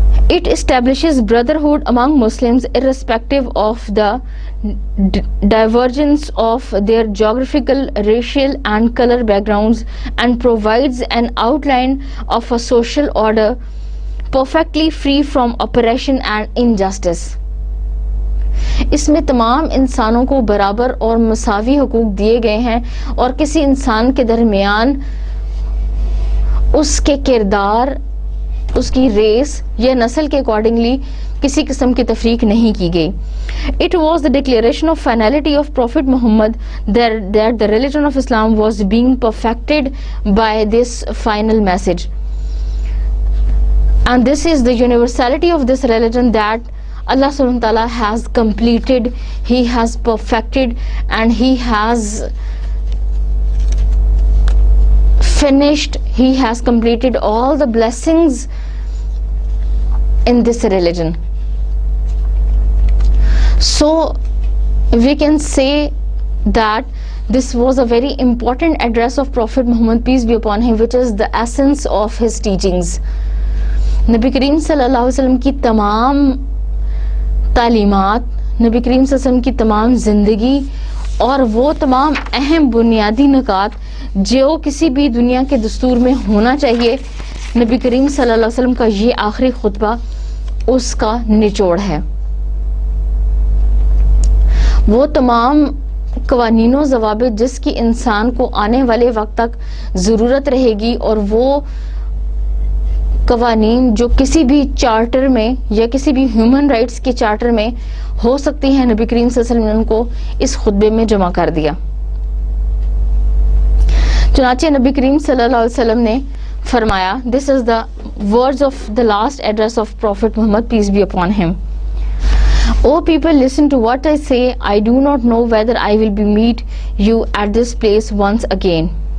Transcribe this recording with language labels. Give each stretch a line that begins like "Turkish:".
English: It establishes brotherhood among Muslims irrespective of the divergence of their geographical, racial and color backgrounds, and provides an outline of a social order perfectly free from oppression and injustice.
Urdu: اس میں تمام انسانوں کو برابر اور مساوی حقوق دیے گئے ہیں اور کسی انسان کے درمیان اس کے کردار، اس کی ریس یا نسل کے اکارڈنگلی کسی قسم کی تفریق نہیں کی گئی.
English: It was the declaration of finality of Prophet Muhammad that the religion of Islam was being perfected by this final message. And this is the universality of this religion that Allah subhanahu wa ta'ala has completed, He has perfected, and He has finished, He has completed all the blessings in this religion. So we can say that this was a very important address of Prophet Muhammad, peace be upon him, which is the essence of his teachings.
Urdu: نبی کریم صلی اللہ علیہ وسلم کی تمام تعلیمات, نبی کریم صلی اللہ علیہ وسلم کی تمام زندگی اور وہ تمام اہم بنیادی نکات جو کسی بھی دنیا کے دستور میں ہونا چاہیے, نبی کریم صلی اللہ علیہ وسلم کا یہ آخری خطبہ اس کا نچوڑ ہے. وہ تمام قوانین و ضوابط جس کی انسان کو آنے والے وقت تک ضرورت رہے گی, اور وہ قوانین جو کسی بھی چارٹر میں یا کسی بھی ہیومن رائٹس کے چارٹر میں ہو سکتی ہیں, نبی کریم صلی اللہ علیہ وسلم نے ان کو اس خطبے میں جمع کر دیا. چنانچہ نبی کریم صلی اللہ علیہ وسلم نے فرمایا,
English: this is the words of the last address of Prophet Muhammad, peace be upon him. O people, listen to what I say. I do not know whether I will be meet you at this place once again.